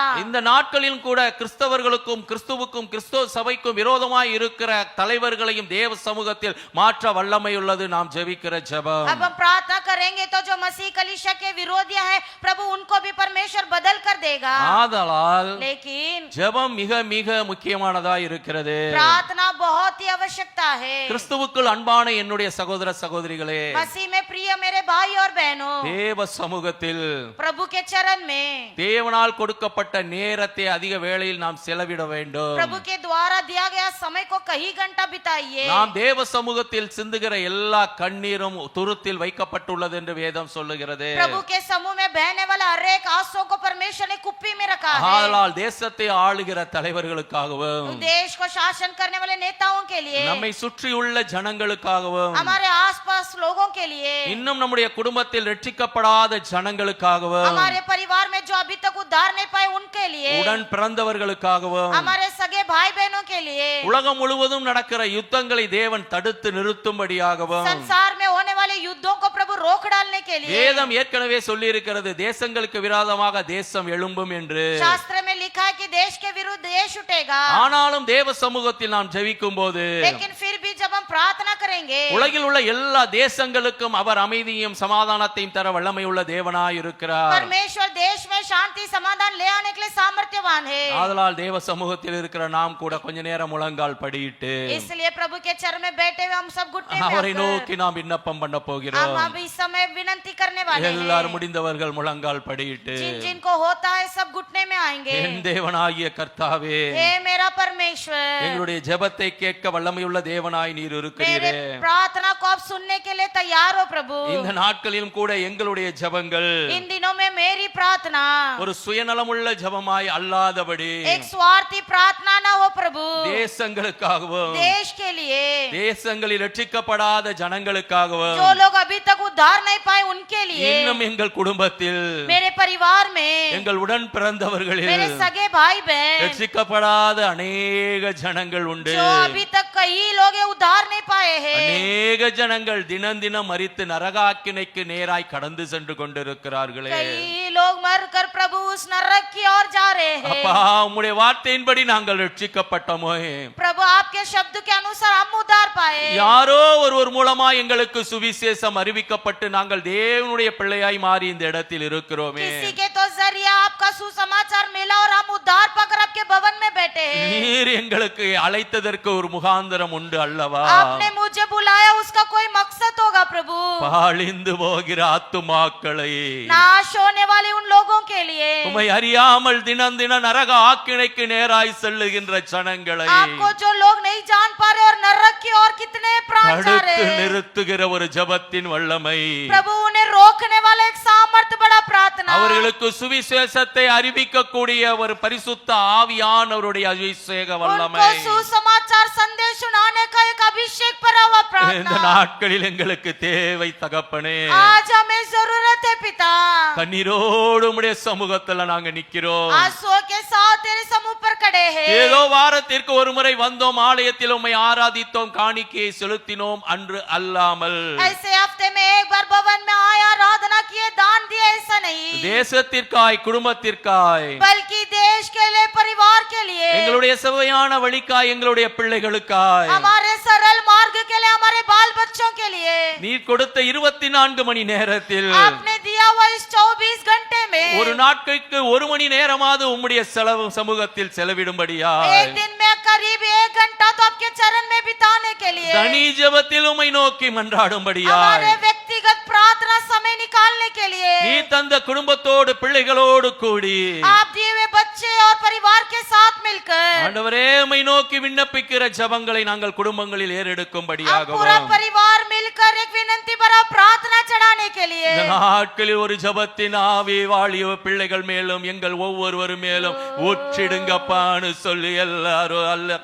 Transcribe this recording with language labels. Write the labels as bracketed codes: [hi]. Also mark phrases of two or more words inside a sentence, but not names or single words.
[ta] இந்த நாட்களிலும் கூட கிறிஸ்தவர்களுக்கும் கிறிஸ்துவுக்கும் கிறிஸ்துவ சபைக்கும் விரோதமாய் இருக்கிற தலைவர்களையும் தேவ சமூகத்தில் மாற்ற வல்லமை உள்ளது நாம் ஜெபிக்கிற ஜெபம். [hi] अब हम प्रार्थना करेंगे तो जो मसीह कलीसिया के विरोधी है प्रभु उनको भी परमेश्वर बदल कर देगा। [ta] ஆதலால் [hi] लेकिन [ta] ஜெபம் மிக மிக முக்கியமானதாய் இருக்கிறது. [hi] प्रार्थना बहुत ही आवश्यकता है। [ta] கிறிஸ்துவுக்குள் அன்பான என்னுடைய சகோதர சகோதரிகளே, [hi] मसीह में प्रिय मेरे भाई और बहनों, [ta] தேவ சமூகத்தில் [hi] प्रभु के चरण में [ta] தேவனால் கொடுக்கப்பட்ட நேரத்தை அதிக வேளையில் நாம் செலவிட வேண்டும். [hi] प्रभु के द्वारा दिया गया समय को कई घंटा बिताइए। [ta] நாம் தேவ சமூகத்தில் சிந்துகிற எல்லா கண்ணீரும் துருத்தில் வைக்கப்பட்டுள்ளது என்று வேதம் சொல்லுகிறது. [hi] प्रभु के समूह में बहने वाला हर एक आंसू को परमेश्वर ने कुप्पी में रखा है। [ta] ஆதலால் தேசத்தை ஆளுகிற தலைவர்களுக்காகவும், [hi] देश को शासन करने वाले नेताओं के लिए, [ta] நம்மை சுற்றியுள்ள ஜனங்களுக்காகவும், [hi] हमारे आसपास लोगों के लिए, [ta] இன்னும் நம்முடைய குடும்பத்தில் ரட்சிக்கப்படாத ஜனங்களுக்காகவும், [hi] हमारे परिवार में जो अभी तक उद्धार नहीं पाए उनके लिए, [ta] உடன் பிறந்தவர்களுக்காகவும், [hi] हमारे सगे भाई बहनों के लिए, [ta] உலகம் முழுவதும் நடக்கிற யுத்தங்களை தேவன் தடுத்து நிறுத்தும்படியாகவும், [hi] संसार में होने वाले युद्धों को प्रभु रोक डालने के लिए। [ta] வேதம் ஏற்கனவே சொல்லி இருக்கிறது, தேசங்களுக்கு விரோதமாக தேசம் எழும்பும் என்று. [hi] शास्त्र में लिखा है कि देश के विरुद्ध देश उठेगा। [ta] ஆனாலும் தேவ சமூகத்தில் நாம் ஜெபிக்கும் போது, [hi] लेकिन फिर भी जब हम प्रार्थना करेंगे, [ta] உலகில் உள்ள எல்லா தேசங்களுக்கும் அவர் அமைதியையும் சமாதானத்தையும் தர வல்லமை உள்ள தேவனாய் இருக்கிறார். [hi] परमेश्वर देश में शांति समाधान ले आने के लिए सामर्थ्यवान है। [ta] ஆதலால் தேவ சமூகத்தில் இருக்கிற நாம் கூட கொஞ்ச நேரம் முழங்கால் படியிட்டு [hi] इसलिए प्रभु के चरण में बैठे हुए हम सब घुटने में [ta] அவரை [hi] आकर [ta] நோக்கி நாம் விண்ணப்பம் பண்ண [hi] हम [ta] போகிறோம். [hi] अब इस समय विनती करने वाले [ta] எல்லாரும் [hi] हैं। [ta] முடிந்தவர்கள் முழங்கால் படியிட்டு, [hi] जिन जिनको होता है सब घुटने में आएंगे। [ta] என் தேவனாகிய கர்த்தாவே, [hi] हे मेरा परमेश्वर, [ta] எங்களுடைய ஜெபத்தை கேட்க வல்லமையுள்ள தேவனாய் நீர் [hi] मेरे [ta] இருக்கிறீரே. [hi] प्रार्थना को आप सुनने के लिए तैयार हो प्रभु। [ta] இந்த நாட்களிலும் கூட எங்களுடைய ஜெபங்கள் [hi] इन दिनों में मेरी प्रार्थना [ta] ஒரு சுயநலமுள்ள ஜெபமாய் அல்லாதபடி [hi] एक स्वार्थी प्रार्थना ना हो प्रभु, [ta] தேசங்களுக்காகவும், [hi] देश के लिए, [ta] தேசங்களில் ரட்சிக்கப்படாத ஜனங்களுக்காகவும், [hi] जो लोग अभी तक उद्धार नहीं पाए उनके लिए, [ta] இன்னும் எங்கள் குடும்பத்தில் [hi] मेरे परिवार में, [ta] எங்கள் உடன் பிறந்தவர்களில் [hi] मेरे सगे भाई बहन, [ta] ரட்சிக்கப்படாத அநேக ஜனங்கள் உண்டு. [hi] जो अभी तक कई लोग ये उद्धार नहीं पाए हैं। [ta] அநேக ஜனங்கள் தினம் தினம் மரித்து நரகாக்கினைக்கு நேராய் கடந்து சென்று கொண்டிருக்கிறார்களே. [hi] कई लोग मर कर प्रभु उस नरक की ओर जा रहे हैं। [ta] அப்பா, உம்முடைய வார்த்தையின்படி நாங்கள் ரட்சிக்கப்பட்டோமே, [hi] प्रभु आपके शब्द के अनुसार हम उद्धार पाए। [ta] யாரோ ஒருவர் மூலமா எங்களுக்கு சுவிசேஷம் அறிவிக்கப்பட்டு நாங்கள் தேவனுடைய பிள்ளையாய் மாறி இந்த இடத்தில் இருக்கிறோமே. [hi] किसी के तो जरिए आपका सुसमाचार मिला और हम उद्धार पाकर आपके भवन में बैठे हैं। [ta] நீர் எங்களுக்கு அழைத்ததற்கு ஒரு முகாந்திரம் உண்டு அல்லவா? [hi] आपने मुझे बुलाया, उसका कोई मकसद होगा प्रभु। [ta] பாழிந்து போகிற ஆத்துமாக்களை, [hi] नाश होने वाले उन लोगों के लिए, [ta] உம்மை அறியாமல் தினம் தினம் நரக ஆக்கினைக்கு நேராய் செல்லுகின்ற ஜனங்களை [hi] आपको जो लोग नहीं जान पा रहे और नरक की ओर कितने प्राण जा रहे [ta] தடுத்து [hi] हैं, [ta] நிறுத்துகிற ஒரு ஜெபத்தின் வல்லமை, [hi] प्रभु उन्हें रोकने वाला एक सामर्थ बड़ा प्रार्थना, [ta] அவர்களுக்கு சுவிசேஷத்தை அறிவிக்கக்கூடிய ஒரு பரிசுத்த ஆவியானவருடைய அபிஷேக வல்லமை [hi] उनको सुसमाचार संदेश सुनाने का एक अभिषेक भरा हुआ [ta] இந்த [hi] प्रार्थना [ta] நாட்களில் எங்களுக்கு தேவை தகப்பனே. [hi] आज हमें जरूरत है पिता। [ta] கண்ணீரோடு உம்முடைய சமூகத்துல நாங்க நிக்கிறோம். [hi] आंसुओं के साथ तेरे समूह पर खड़े हैं। [ta] ஏதோ வாரத்திற்கு ஒரு முறை வந்தோம், ஆலயத்தில் உம்மை ஆராதித்தோம், காணிக்கையை செலுத்தினோம் அன்று அல்லாமல், [hi] ऐसे हफ्ते में एक बार भवन में आया, आराधना किए, दान दिए, ऐसा नहीं, [ta] தேசத்திற்காய் குடும்பத்திற்காய் [hi] बल्कि देश के लिए, परिवार के लिए, [ta] எங்களுடைய செவ்வையான வழிக்காய் எங்களுடைய பிள்ளைகளுக்காய் [hi] हमारे सरल मार्ग के लिए, हमारे बाल बच्चों के लिए [ta] நீர் கொடுத்த 24 மணி நேரத்தில் [hi] आपने दिया हुआ इस 24 घंटे में [ta] ஒரு நாட்களுக்கு 1 மணி நேரமாவது உம்முடைய சமூகத்தில் செலவிடும்படியா, [hi] एक दिन में करीब 1 घंटा तो आपके चरण में बिताने के लिए, [ta] தனி ஜெபத்தில் உம்மை நோக்கி மன்றாடும்படியா, [hi] हमारे व्यक्तिगत प्रार्थना समय निकालने के लिए, [ta] நீ தந்த குடும்பத்தோடு பிள்ளைகளோடு கூடி [hi] आप दिए हुए बच्चे और परिवार के साथ मिलकर [ta] ஆண்டவரே உம்மை நோக்கி விண்ணப்பிக்கிற ஜெபங்களை நாங்கள் குடும்பங்களில் [hi] हम [ta] ஏறெடுக்கும்படியாகவும், [hi] पूरा परिवार मिलकर एक विनती भरा प्रार्थना चढ़ाने के लिए, [ta] இந்த நாட்களில் ஒரு ஜெபத்தின் ஆவி வாலிய பிள்ளைகள் மேலும் எங்கள் ஒவ்வொருவரும் மேலும் ஊற்றிடுங்கப்பான்னு சொல்லி எல்லாரும் அல்ல கண்ணீரோடு